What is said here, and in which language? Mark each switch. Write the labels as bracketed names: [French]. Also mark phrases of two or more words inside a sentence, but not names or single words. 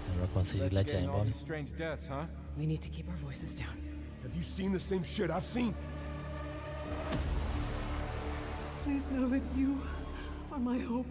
[Burmese] consider လက်ကျန်ပေါ့လေ [English] Strange deaths, huh? We need to keep our voices down. Have you seen the same shit I've seen? Please know that you are my hope.